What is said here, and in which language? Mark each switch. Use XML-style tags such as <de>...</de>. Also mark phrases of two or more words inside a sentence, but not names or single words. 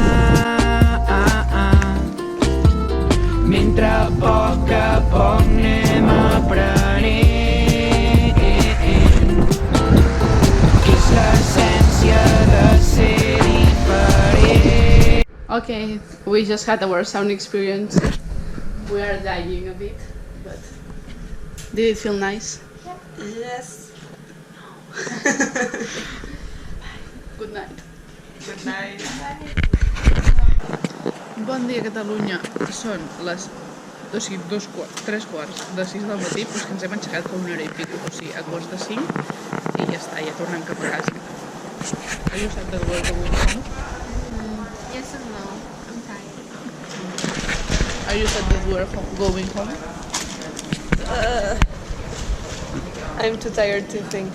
<ca>Mentre a poc anem aprenent que és l'essència de ser diferent.</ca> <en>Okay, we just had our sound experience. We are dying a bit, but did it feel nice? Yes. Good night. Good night.</en> <ca>Bon dia, Catalunya. Són les 3 quarts de 6 del matí, però és que ens hem aixecat fa una hora i pico, o sigui, a quarts de 5, i ja està, ja tornem cap a casa.</ca> <en>Are you sad that we're going home? Yes and no. I'm tired. Are you sad that we're going home? I'm too tired to think.</en>